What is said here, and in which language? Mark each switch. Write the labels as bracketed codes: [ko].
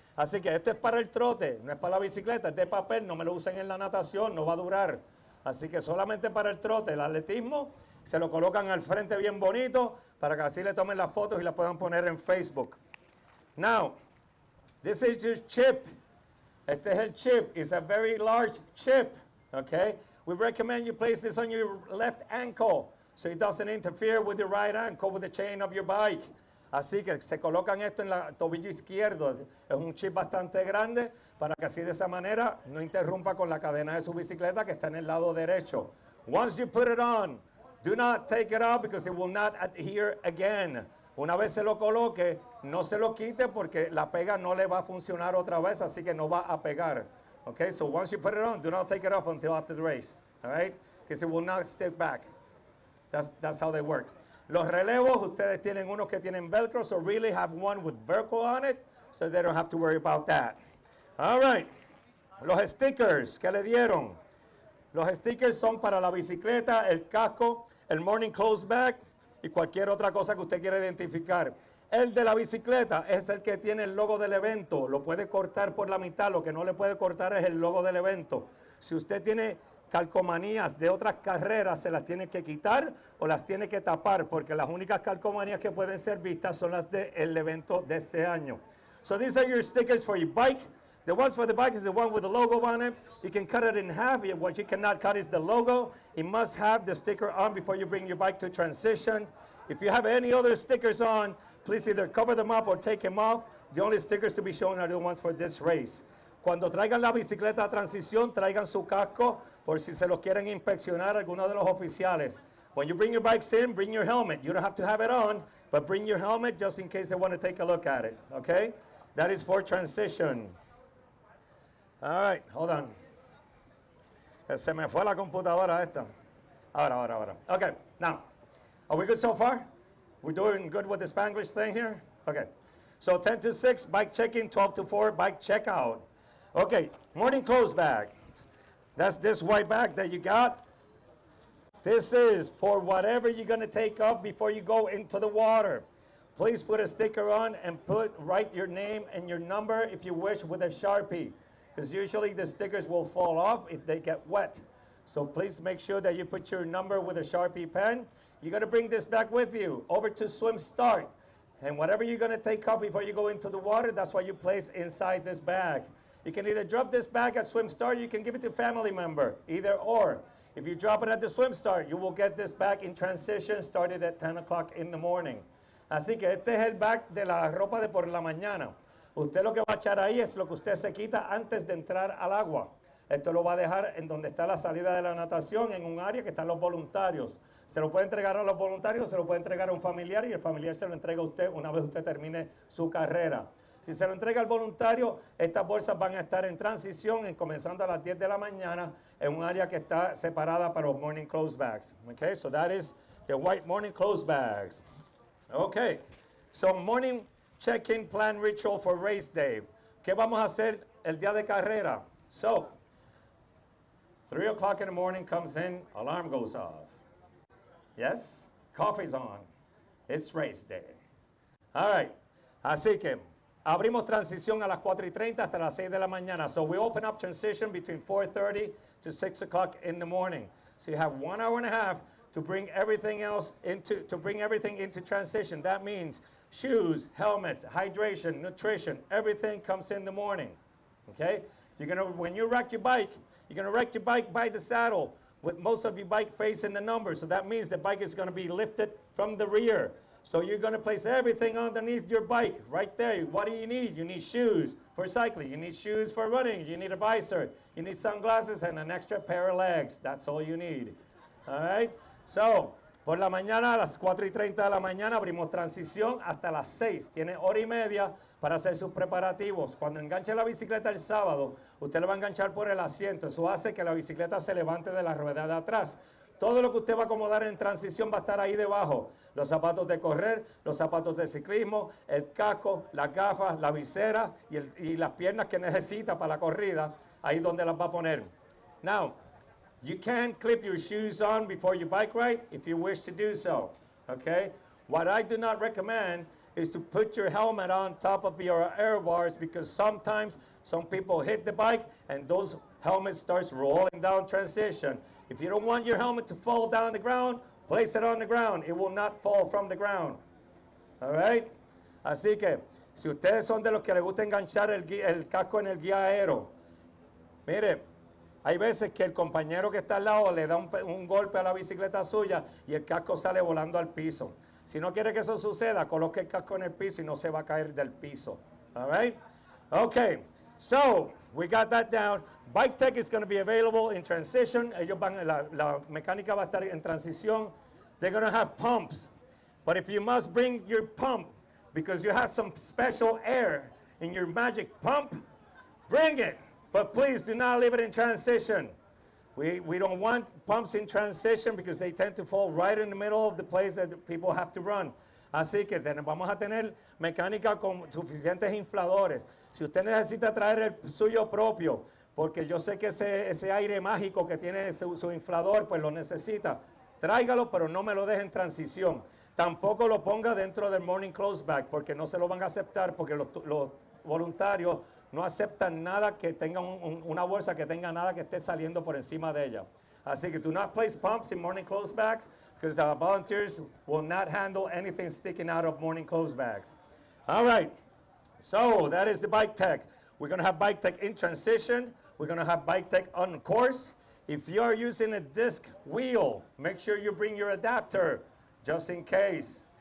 [es] Así que esto es para el trote, no es para la bicicleta, es de papel, no me lo usen en la natación, no va a durar. Así que solamente para el trote, el atletismo, se lo colocan al frente bien bonito para que así le tomen las fotos y las puedan poner en Facebook. [en] Now, this is your chip. [es] Este es el chip. [en] It's a very large chip, okay? We recommend you place this on your left ankle so it doesn't interfere with your right ankle with the chain of your bike. [es] Así que se colocan esto en el tobillo izquierdo. Es un chip bastante grande para que así de esa manera no interrumpa con la cadena de su bicicleta que está en el lado derecho. [en] Once you put it on, do not take it out because it will not adhere again. [es] Una vez se lo coloque, no se lo quite porque la pega no le va a funcionar otra vez, así que no va a pegar. [en] Okay, so once you put it on, do not take it off until after the race. All right, because it will not stick back. That's how they work. [es] Los relevos, ustedes tienen unos que tienen velcro, [en] so really have one with velcro on it, so they don't have to worry about that. All right, [es] los stickers que le dieron. Los stickers son para la bicicleta, el casco, el morning clothes bag, y cualquier otra cosa que usted quiera identificar. El de la bicicleta es el que tiene el logo del evento. Lo puede cortar por la mitad. Lo que no le puede cortar es el logo del evento. Si usted tiene calcomanías de otras carreras, se las tiene que quitar o las tiene que tapar, porque las únicas calcomanías que pueden ser vistas son las del evento de este año. [en] So these are your stickers for your bike. The ones for the bike is the one with the logo on it. You can cut it in half. What you cannot cut is the logo. It must have the sticker on before you bring your bike to transition. If you have any other stickers on, please either cover them up or take them off. The only stickers to be shown are the ones for this race. [es] Cuando traigan la bicicleta a transición, traigan su casco por si se lo quieren inspeccionar algunos de los oficiales. [en] When you bring your bikes in, bring your helmet. You don't have to have it on, but bring your helmet just in case they want to take a look at it, okay? That is for transition. All right, hold on. [es] Se me fue la computadora esta. Ahora. [en] Okay, now, are we good so far? We're doing good with the Spanglish thing here? Okay. So 10 to 6, bike check-in, 12 to 4, bike check-out. Okay, morning clothes bag. That's this white bag that you got. This is for whatever you're going to take off before you go into the water. Please put a sticker on and write your name and your number if you wish with a Sharpie, because usually the stickers will fall off if they get wet. So please make sure that you put your number with a Sharpie pen. You're going to bring this back with you over to Swim Start. And whatever you're going to take off before you go into the water, that's what you place inside this bag. You can either drop this bag at Swim Start, or you can give it to a family member, either or. If you drop it at the Swim Start, you will get this bag in transition started at 10 o'clock in the morning. [es] Así que este es el bag de la ropa de por la mañana. Usted lo que va a echar ahí es lo que usted se quita antes de entrar al agua. Esto lo va a dejar en donde está la salida de la natación, en un área que están los voluntarios. Se lo puede entregar a los voluntarios, se lo puede entregar a un familiar y el familiar se lo entrega a usted una vez usted termine su carrera. Si se lo entrega al voluntario, estas bolsas van a estar en transición, comenzando a las 10 de la mañana, en un área que está separada para los morning clothes bags. [en] Okay, so that is the white morning clothes bags. Okay, so morning check-in plan ritual for race day. [es] ¿Qué vamos a hacer el día de carrera? [en] So, 3 o'clock in the morning comes in, alarm goes off. Yes? Coffee's on. It's race day. All right. [es] Así que abrimos transición a las 4:30 hasta las 6 de la mañana. [en] So we open up transition between 4:30 to 6 o'clock in the morning. So you have 1 hour and a half to bring everything into transition. That means shoes, helmets, hydration, nutrition, everything comes in the morning. Okay? When you rack your bike, you're gonna rack your bike by the saddle with most of your bike facing the number. So that means the bike is gonna be lifted from the rear. So you're going to place everything underneath your bike right there. What do you need? You need shoes for cycling. You need shoes for running. You need a visor. You need sunglasses and an extra pair of legs. That's all you need. All right? [es] So, por la mañana, a las 4:30 de la mañana, abrimos transición hasta las 6. Tiene hora y media para hacer sus preparativos. Cuando enganche la bicicleta el sábado, usted le va a enganchar por el asiento. Eso hace que la bicicleta se levante de la rueda de atrás. Todo lo que usted va a acomodar en transición va a estar ahí debajo. Los zapatos de correr, los zapatos de ciclismo, el casco, las gafas, la visera y las piernas que necesita para la corrida. Ahí donde las va a poner. [en] Now, you can clip your shoes on before you bike ride if you wish to do so. Okay? What I do not recommend is to put your helmet on top of your air bars because sometimes some people hit the bike and those helmets starts rolling down transition. If you don't want your helmet to fall down the ground, place it on the ground. It will not fall from the ground. All right? [es] Así que, si ustedes son de los que les gusta enganchar el casco en el guía aero, mire, hay veces que el compañero que está al lado le da un golpe a la bicicleta suya y el casco sale volando al piso. Si no quiere que eso suceda, coloque el casco en el piso y no se va a caer del piso. [en] All right? Okay. So, we got that down. Bike tech is going to be available in transition. [es] La mecánica va a estar en transición. [en] They're going to have pumps. But if you must bring your pump because you have some special air in your magic pump, bring it. But please do not leave it in transition. We don't want pumps in transition because they tend to fall right in the middle of the place that people have to run. [es] Así que vamos a tener mecánica con suficientes infladores. Si usted necesita traer el suyo propio, porque yo sé que ese aire mágico que tiene su inflador, pues lo necesita, tráigalo, pero no me lo deje en transición. Tampoco lo ponga dentro del morning clothes bag, porque no se lo van a aceptar, porque los voluntarios no aceptan nada que tenga una bolsa que tenga nada que esté saliendo por encima de ella. Así que [en] do not place pumps in morning clothes bags because the volunteers will not handle anything sticking out of morning clothes bags. All right, so that is the bike tech. We're going to have bike tech in transition. We're going to have bike tech on course. If you are using a disc wheel, make sure you bring your adapter just in case.